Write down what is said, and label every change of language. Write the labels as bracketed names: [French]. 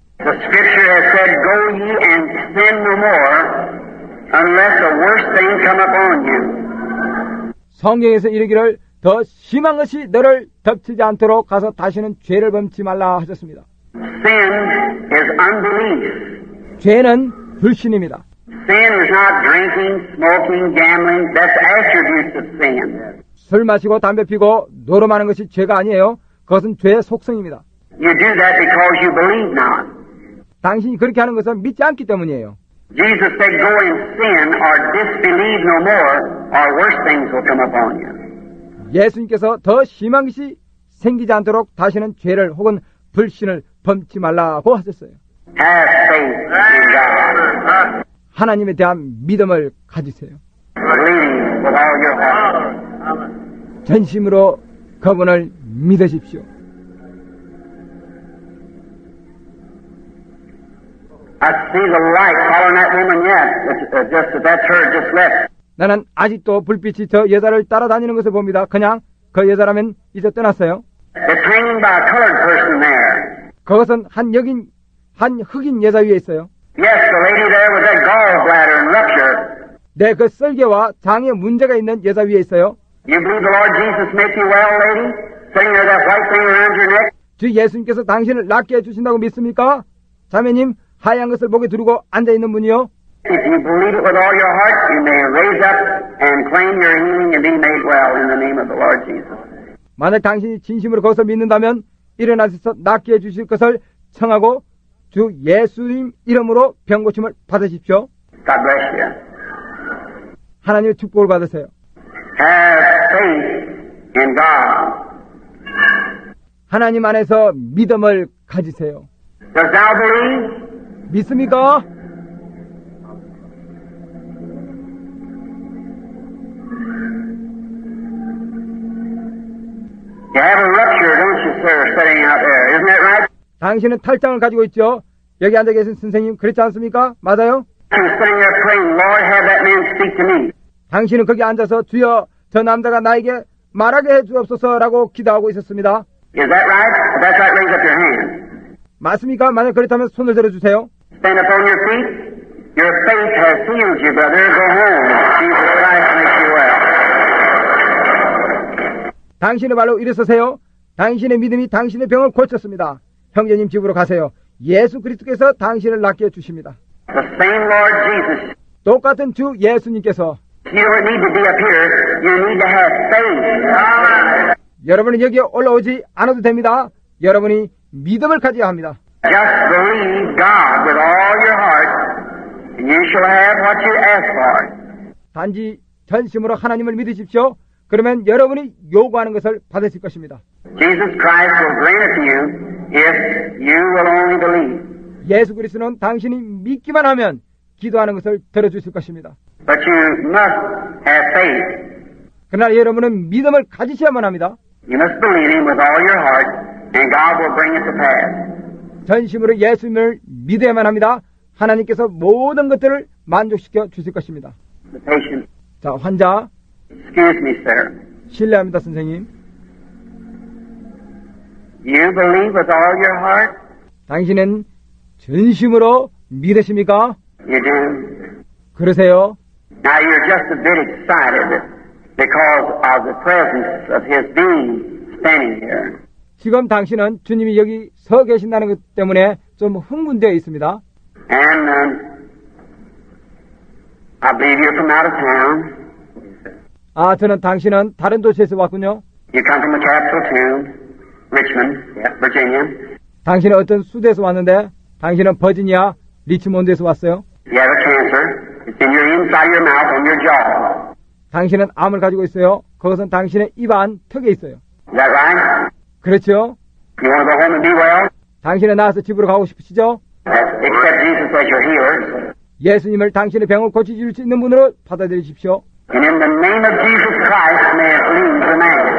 [English] The scripture has said, go ye and sin no more unless a worse thing come upon you. [Korean] 성경에서 이르기를 더 심한 것이 너를 덮치지 않도록 가서 다시는 죄를 범치 말라 하셨습니다. [English] Sin is unbelief. [Korean] 죄는 불신입니다. [English] Sin is not drinking, smoking, gambling. That's attributes of sin. [Korean] 술 마시고 담배 피고 노름하는 것이 죄가 아니에요. 그것은 죄의 속성입니다. [English] You do that because you believe not. [Korean] 당신이 그렇게 하는 것은 믿지 않기 때문이에요. [English] Jesus said, go and sin or disbelieve no more, or worse things will come upon you. [Korean] 예수님께서 더 심한 것이 생기지 않도록 다시는 죄를 혹은 불신을 범치 말라고 하셨어요. [English] Have faith in God. [Korean] 하나님에 대한 믿음을 가지세요. [English] Believe with all your heart. [Korean] 전심으로 그분을 믿으십시오. [English] I see the light following that woman yet. That church just left. [Korean] 나는 아직도 불빛이 저 여자를 따라다니는 것을 봅니다. 그냥 그 여자라면 이제 떠났어요. [English] It's hanging by a colored person there. [Korean] 그것은 한 흑인 여자 위에 있어요. [English] Yes, the lady there with that gallbladder and rupture. [Korean] 네, 그 썰개와 장에 문제가 있는 여자 위에 있어요. [English] You believe the Lord Jesus make you well, lady? Sitting there, that white thing around your neck? [Korean] 주 예수님께서 당신을 낫게 해주신다고 믿습니까? 자매님, 하얀 것을 목에 두르고 앉아있는 분이요. [English] If you believe it with all your heart, you may raise up and claim your healing and be made well in the name of the Lord Jesus. [Korean] 만약 당신이 진심으로 그것을 믿는다면 일어나셔서 낫게 해주실 것을 청하고 주 예수님 이름으로 병고침을 받으십시오. [English] God bless you. [Korean] 하나님의 축복을 받으세요. [English] Have faith in God. [Korean] 하나님 안에서 믿음을 가지세요. [English] Does thou believe? [Korean] 믿습니까? [English] You have a rupture, don't you, sir, sitting out there. Isn't that right? [Korean] 당신은 탈장을 가지고 있죠. 여기 앉아 계신 선생님 그렇지 않습니까? 맞아요? [English] I'm sitting there praying, Lord, have that man speak to me. [Korean] 당신은 거기 앉아서 주여 저 남자가 나에게 말하게 해주옵소서라고 기도하고 있었습니다. [English] Is that right? If that's right, raise up your hand. [Korean] 맞습니까? 만약 그렇다면 손을 들어주세요. [English] Stand up on your feet. Your faith has healed you, brother. Go home. Jesus Christ makes you well. [Korean] 당신의 발로 일어서세요. 당신의 믿음이 당신의 병을 고쳤습니다. 형제님 집으로 가세요. 예수 그리스도께서 당신을 낫게 해주십니다. [English] The same Lord Jesus. [Korean] 똑같은 주 예수님께서 [English] You don't need to be up here. You need to have faith. [Korean] 여러분이 여기에 올라오지 않아도 됩니다. 여러분이 믿음을 가져야 합니다. [English] Just believe God with all your heart, and you shall have what you ask for. [Korean] 단지 전심으로 하나님을 믿으십시오. 그러면 여러분이 요구하는 것을 받으실 것입니다. [English] Jesus Christ will grant it to you if you will only believe. [Korean] 예수 그리스도는 당신이 믿기만 하면 기도하는 것을 들어주실 것입니다. [English] But you must have faith. [Korean] 그러나 여러분은 믿음을 가지셔야만 합니다. [English] You must believe Him with all your heart, and God will bring it to pass. [Korean] 전심으로 예수님을 믿어야만 합니다. 하나님께서 모든 것들을 만족시켜 주실 것입니다. [English] The patient, [Korean] 자, 환자, [English] excuse me, sir. [Korean] 실례합니다, 선생님. [English] You believe with all your heart? [Korean] 당신은 전심으로 믿으십니까? [English] You do. [Korean] 그러세요? [English] Now you're just a bit excited because of the presence of His being standing here. [Korean] 지금 당신은 주님이 여기 서 계신다는 것 때문에 좀 흥분되어 있습니다. [English] And I believe you're from out of town. [Korean] 저는 당신은 다른 도시에서 왔군요. [English] You come from the capital too, Richmond, Virginia. [Korean] 당신은 어떤 수도에서 왔는데 당신은 버지니아 리치몬드에서 왔어요. [English] You have a cancer. It's in your inside your mouth on your jaw. [Korean] 당신은 암을 가지고 있어요. 그것은 당신의 입안 턱에 있어요. [English] Is that right? [Korean] 그렇죠? [English] You want to go home and be well? [Korean] 당신은 나와서 집으로 가고 싶으시죠? [English] Accept Jesus as your healer. [Korean] 예수님을 당신의 병을 고쳐줄 수 있는 분으로 받아들이십시오. [English] And in the name of Jesus Christ, may it leave the man.